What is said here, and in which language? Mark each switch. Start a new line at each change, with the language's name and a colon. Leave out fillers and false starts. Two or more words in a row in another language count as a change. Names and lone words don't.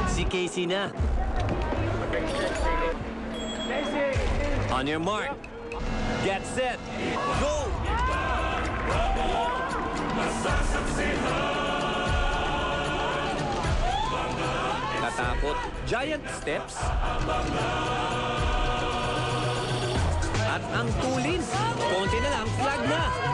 English: Casey na. On your mark. Get set. Go!
Filipino: Natakot.
English: Giant steps.
Filipino: At ang tulin. Konti na lang, flag na.